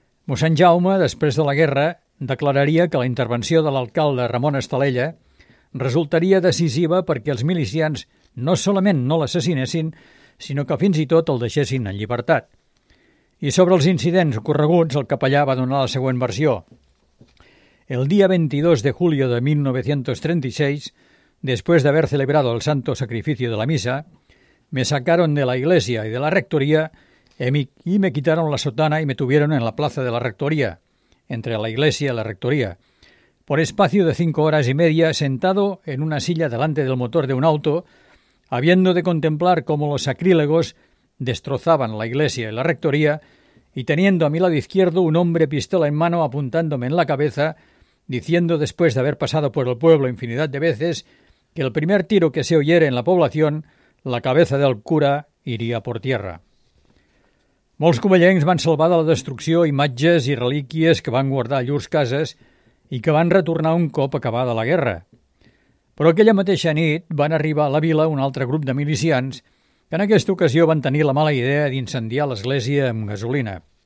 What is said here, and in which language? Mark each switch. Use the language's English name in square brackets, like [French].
[Catalan] Mossèn Jaume, després de la guerra, declararia que la intervenció de l'alcalde Ramon Estalella resultaria decisiva perquè els milicians no solament no l'assassinessin, sinó que fins i tot el deixessin en llibertat. I sobre els incidents ocorreguts, el capellà va donar la següent versió. [Spanish] El dia 22 de julio de 1936, después de haber celebrado el santo sacrificio de la misa, me sacaron de la iglesia y de la rectoría y me quitaron la sotana y me tuvieron en la plaza de la rectoría, entre la iglesia y la rectoría, por espacio de 5 horas y media sentado en una silla delante del motor de un auto, habiendo de contemplar cómo los sacrílegos destrozaban la iglesia y la rectoría y teniendo a mi lado izquierdo un hombre pistola en mano apuntándome en la cabeza, diciendo después de haber pasado por el pueblo infinidad de veces que el primer tiro que se oyera en la población, la cabeza del cura iría por tierra. [Catalan] Molts cubellencs van salvar de la destrucció imatges i relíquies que van guardar llurs cases i que van retornar un cop acabada la guerra. Però aquella mateixa nit van arribar a la vila un altre grup de milicians que en aquesta ocasió van tenir la mala idea d'incendiar l'església amb gasolina.